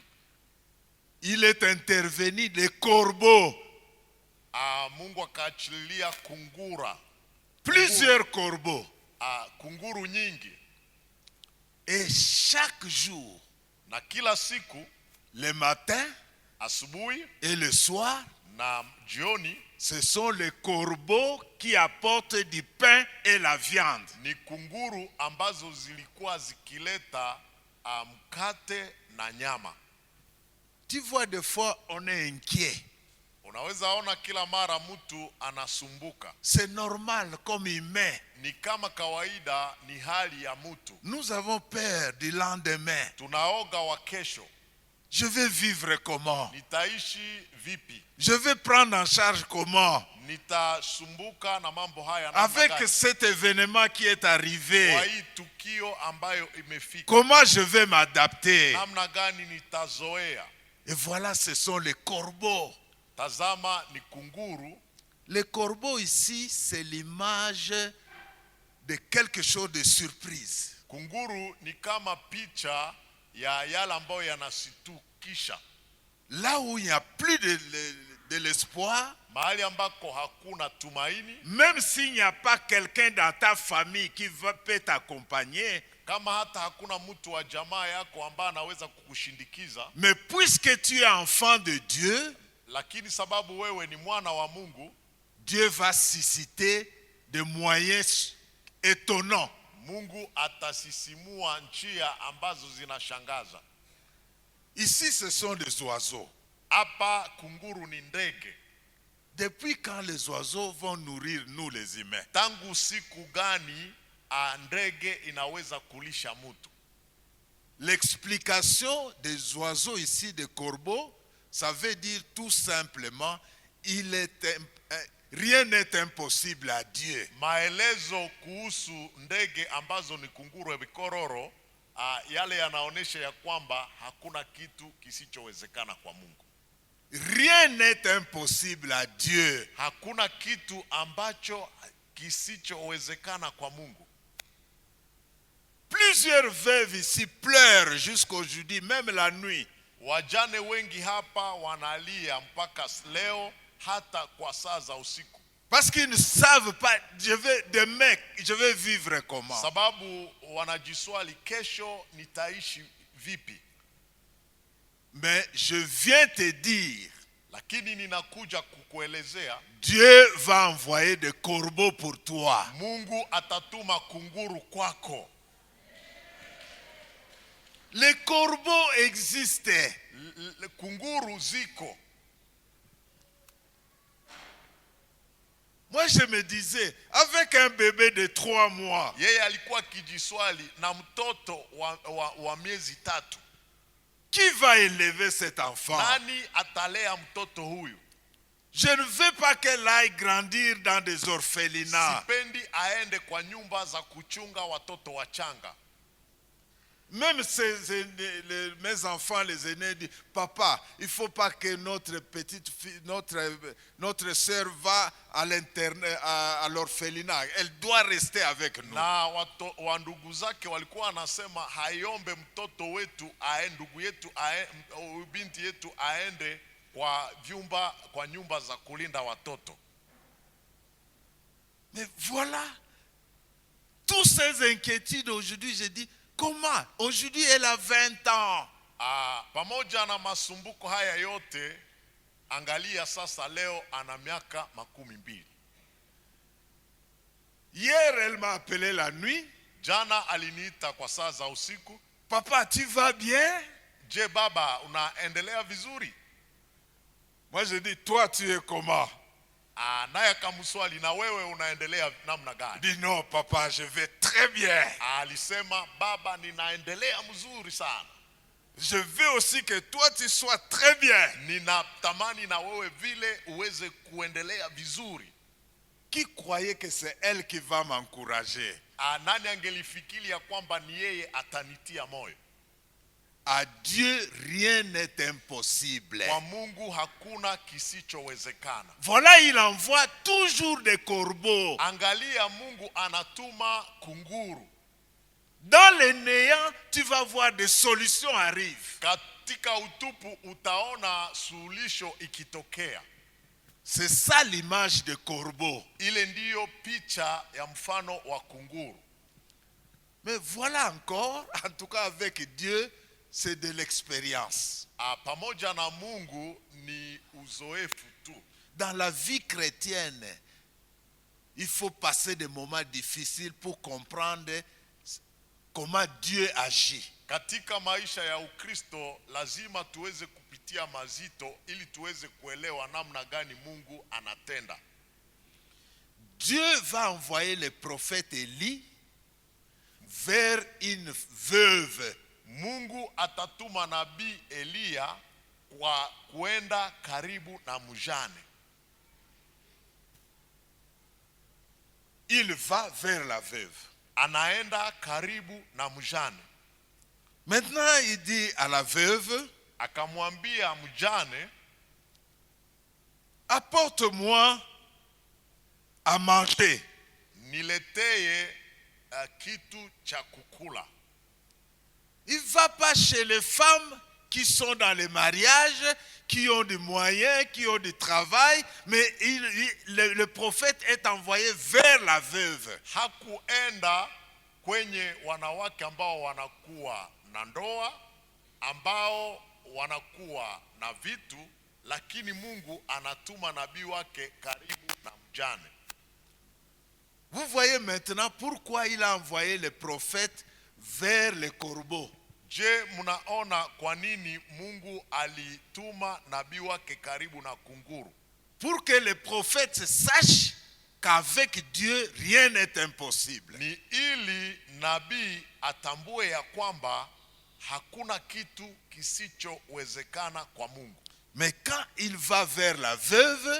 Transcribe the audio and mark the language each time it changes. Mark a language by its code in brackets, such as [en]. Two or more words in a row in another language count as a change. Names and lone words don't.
[fr] il est intervenu des corbeaux. [sw] Mungu akaachilia kungura, [fr] Plusieurs corbeaux. [sw] kunguru nyingi, [fr] Et chaque jour, [sw] na kila siku, [fr] le matin [sw] asubuhi [fr] et le soir, [sw] na jioni, [fr] ce sont les corbeaux qui apportent du pain et la viande. [sw] ni kunguru ambazo zilikuwa zikileta mkate na nyama. [fr] Tu vois, des fois, on est inquiet. [sw] Unaweza ona kila mara mtu anasumbuka. [fr] C'est normal comme humain. [sw] Ni kama kawaida, ni hali ya mtu. [fr] Nous avons peur du lendemain. [sw] Tunaoga wa kesho. [fr] Je vais vivre comment? [sw] Nitaishi vipi? [fr] Je vais prendre en charge comment? [sw] Nitasumbuka na mambo haya namna [fr] Avec [sw] gani? [fr] cet événement qui est arrivé, [sw] Kwa hii tukio ambayo imefika, [fr] comment je vais m'adapter? [sw] namna gani nitazoea? [fr] Et voilà, ce sont les corbeaux. [sw] Tazama, ni kunguru. [fr] Les corbeaux ici, c'est l'image de quelque chose de surprise. [sw] Kunguru ni kama picha ya yale ambayo yanasitukisha. [fr] Là où il n'y a plus de l'espoir, [sw] Mahali ambako hakuna tumaini, [fr] même s'il n'y a pas quelqu'un dans ta famille qui peut t'accompagner, [sw] kama hata hakuna mtu wa jamaa yako ambaye anaweza kukushindikiza, [fr] mais puisque tu es enfant de Dieu, [sw] lakini sababu wewe ni mwana wa Mungu, [fr] Dieu va susciter des moyens étonnants. [sw] Mungu atasisimua njia ambazo zinashangaza. [fr] Ici, ce sont des oiseaux. [sw] Hapa kunguru ni ndege. [fr] Depuis quand les oiseaux vont nourrir nous les humains? [sw] Tangu siku gani ndege inaweza kulisha mtu? [fr] L'explication des oiseaux ici, des corbeaux, ça veut dire tout simplement, rien n'est impossible à Dieu. [sw] Maelezo kuhusu ndege ambazo ni kunguru ya vikororo, yale yanaonesha ya kwamba hakuna kitu kisichowezekana kwa Mungu. [fr] Rien n'est impossible à Dieu. [sw] Hakuna kitu ambacho kisichowezekana kwa Mungu. [fr] Plusieurs veuves ici pleurent jusqu'aujourd'hui, même la nuit. [sw] Wajane wengi hapa wanalia mpaka leo, hata kwa saa za usiku. [fr] Parce qu'ils ne savent pas, demain, je vais vivre comment. [sw] Sababu wanajiswali, kesho nitaishi vipi? [fr] Mais je viens te dire, [sw] Lakini ninakuja kukuelezea, [fr] Dieu va envoyer des corbeaux pour toi. [sw] Mungu atatuma kunguru kwako. [fr] Les corbeaux existent. [sw] Kunguru ziko. [fr] Moi je me disais, avec un bébé de 3 mois, [sw] Yeye alikuwa kijiswali na mtoto wa miezi 3. [fr] qui va élever cet enfant? [sw] Nani atalea mtoto huyu? [fr] Je ne veux pas qu'elle aille grandir dans des orphelinats. [sw] Sipendi aende kwa nyumba za kuchunga watoto wachanga. [fr] Même mes enfants, les aînés, disent, papa, il ne faut pas que notre petite fille, notre sœur va à l'orphelinat. Elle doit rester avec nous. [sw] Na wandugu zake walikuwa wanasema hayombe mtoto wetu ndugu yetu binti yetu aende kwa nyumba za kulinda watoto. [fr] Mais voilà, toutes ces inquiétudes aujourd'hui, je dis, comment? Aujourd'hui, elle a 20 ans. [sw] Pamoja na masumbuko haya yote, angalia sasa leo ana miaka 12. [fr] Hier, elle m'a appelé la nuit. [sw] Jana aliniita kwa saa za usiku. [fr] Papa, tu vas bien? [sw] Je baba, unaendelea vizuri? [fr] Moi, je dis, toi, tu es comment? [sw] Naye akamswali, na wewe unaendelea namna gani? [fr] Dis non, papa, je vais très bien. [sw] Alisema, baba, ninaendelea mzuri sana. [fr] Je veux aussi que toi, tu sois très bien. [sw] Ninatamani na wewe vile uweze kuendelea vizuri. [fr] Qui croyait que c'est elle qui va m'encourager? [sw] Nani angelifikiria kwamba ni yeye atanitia moyo? [fr] À Dieu, rien n'est impossible. [sw] Kwa Mungu hakuna kisichowezekana. [fr] Voilà, il envoie toujours des corbeaux. [sw] Angalia, Mungu anatuma kunguru. [fr] Dans les néants, tu vas voir des solutions arrivent. [sw] Katika utupu utaona suluhisho ikitokea. [fr] C'est ça l'image de corbeau. [sw] Ile ndiyo picha ya mfano wa kunguru. [fr] Mais voilà encore, en tout cas avec Dieu, c'est de l'expérience. [sw] Pamoja na Mungu ni uzoefu tu. [fr] Dans la vie chrétienne, il faut passer des moments difficiles pour comprendre comment Dieu agit. [sw] Katika maisha ya Ukristo lazima tuweze kupitia mazito ili tuweze kuelewa namna gani Mungu anatenda. [fr] Dieu va envoyer le prophète Élie vers une veuve. [sw] Mungu atatuma nabii Eliya kwa kuenda karibu na mjane. [fr] Il va vers la veuve. [sw] Anaenda karibu na mjane. [fr] Maintenant, il dit à la veuve, [sw] akamwambia mjane, [fr] apporte-moi à manger. [sw] Nileteye kitu cha kukula. [fr] Il ne va pas chez les femmes qui sont dans les mariages, qui ont des moyens, qui ont du travail, mais le prophète est envoyé vers la veuve. [sw] Hakuenda kwenye wanawake ambao wanakuwa na ndoa, ambao wanakuwa na vitu, lakini Mungu anatuma nabii wake karibu na mjane. [fr] Vous voyez maintenant pourquoi il a envoyé le prophète vers les corbeaux. [sw] Je, mnaona kwa nini Mungu alituma nabii wake karibu na kunguru? [fr] Pour que les prophètes sachent qu'avec Dieu rien n'est impossible. [sw] Ni ili nabii atambue ya kwamba hakuna kitu kisichowezekana kwa Mungu. [fr] Mais quand il va vers la veuve,